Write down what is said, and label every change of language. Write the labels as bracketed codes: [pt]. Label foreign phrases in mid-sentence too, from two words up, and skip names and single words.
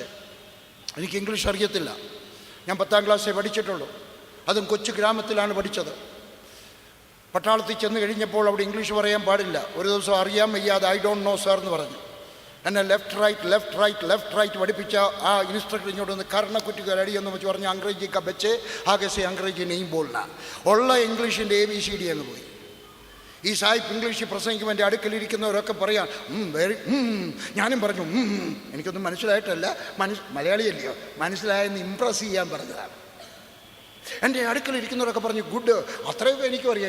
[ml] എനിക്ക് ഇംഗ്ലീഷ് അറിയത്തില്ല. ഞാൻ 10ാം ക്ലാസ്സേ പഠിച്ചിട്ടുള്ളൂ. അതും കൊച്ചു ഗ്രാമത്തിലാണ് പഠിച്ചത്. പട്ടാളത്തിൽ ചെന്ന് കഴിഞ്ഞപ്പോൾ അവിടെ ഇംഗ്ലീഷ് പറയാൻ പാടില്ല. ഒരു ദിവസം അറിയാൻ വയ്യാതെ [en] I don't know sir [ml] എന്ന് പറഞ്ഞു. എന്നെ [en] left right [ml] പഠിപ്പിച്ച ആ ഇൻസ്ട്രക്ടർ ഇങ്ങോട്ട് വന്ന് കർണക്കുറ്റിക്ക് അടിയെന്ന് വെച്ച് പറഞ്ഞ് [hi] अंग्रेजी का बच्चे आगे से अंग्रेजी नहीं बोलना. [ml] ഉള്ള ഇംഗ്ലീഷിൻ്റെ ABCD അങ്ങ് പോയി. ഈ സാഹിബ് ഇംഗ്ലീഷിൽ പ്രസംഗിക്കുമ്പോൾ എൻ്റെ അടുക്കലിരിക്കുന്നവരൊക്കെ പറയാം ഞാനും പറഞ്ഞു എനിക്കൊന്നും മനസ്സിലായിട്ടല്ല, മലയാളിയല്ലയോ, മനസ്സിലായെന്ന് ഇമ്പ്രസ് ചെയ്യാൻ പറഞ്ഞതാണ്. എൻ്റെ അടുക്കലിരിക്കുന്നവരൊക്കെ പറഞ്ഞു ഗുഡ്, അത്രയും എനിക്കും അറിയാം.